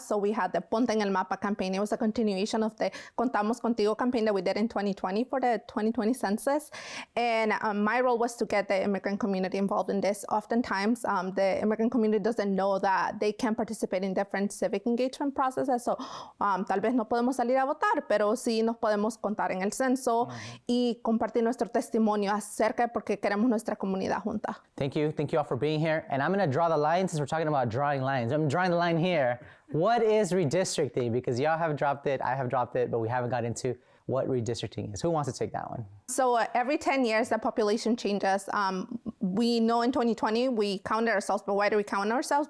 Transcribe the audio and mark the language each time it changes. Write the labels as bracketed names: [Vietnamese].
[English] So we had the Ponte en el Mapa campaign. It was a continuation of the Contamos Contigo campaign that we did in 2020 for the 2020 census. And my role was to get the immigrant community involved in this. Oftentimes, the immigrant community doesn't know that they can participate in different civic engagement processes. [Spanish] So tal vez no podemos salir a votar, pero sí nos podemos contar en el censo y compartir nuestro testimonio acerca de por qué queremos nuestra comunidad junta. [English] Thank you all for being here. And I'm going to draw the line since we're talking about drawing lines. I'm drawing the line here. What is redistricting? Because y'all have dropped it, I have dropped it, but we haven't got into what redistricting is. Who wants to take that one? So every 10 years, the population changes. We know in 2020, we counted ourselves, but why do we count ourselves?